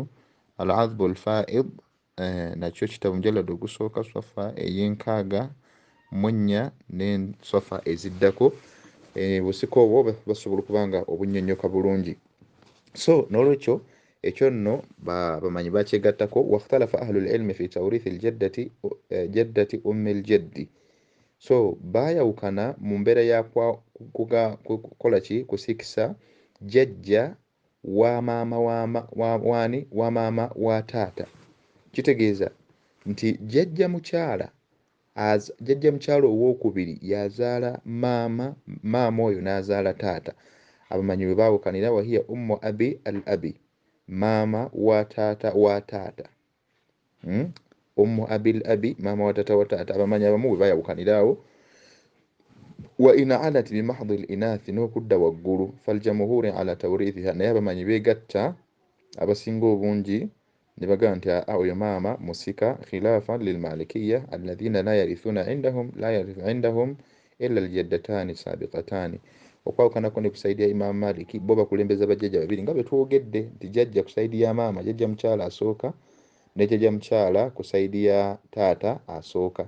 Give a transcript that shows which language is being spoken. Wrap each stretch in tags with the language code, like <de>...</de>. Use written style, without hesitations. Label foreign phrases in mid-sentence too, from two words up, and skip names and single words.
<lg>Al-Adhbul Faid nakyo kitabo mujallad ogusooka safha ey'enkaaga munya ne safha eziddako busika obwo basobola okuba nga obunnyonnyoka bulungi. So n'olwekyo ekyo nno bamanyi bakyegattako.</lg> <ar>Wakhtalafa ahlul ilmi fi tawrithi jaddati ummil jaddi.</ar> <lg>So baayawukana mu mbeera ya kukola ki kusikisa jjajja wa maama wa maama wa taata. Kitegeeza nti jjajja mukyala owookubiri yazaala maama oyo n'azaala taata. Abamanyi bwe baawukanira</lg> <ar>وهي أم أبي الأب</ar> <lg>maama wa taata wa taata.</lg> <ar>أم أبي الأب</ar> <lg>maama wa taata wa taata. Abamanyi abamu bwe baayawukaniraawo</lg> <ar>وإن علت بمحض الإناث</ar> <lg>n'okudda waggulu</lg> <ar>فالجمهور على توريثها</ar> <lg>naye abamanyi beegatta abasinga obungi ne bagamba nti oyo maama musika</lg> <ar>خلافا للمالكية الذين لا يرثون عندهم إلا الجدتان السابقتان.</ar> <lg>Okwawukana ne kusaidia Imam Maliki bo bakulembeza bajjajja babiri nga bwe twogedde nti jjajja kusaidia maama jjajja mukyala asooka ne jjajja mukyala kusaidia taata asooka.</lg>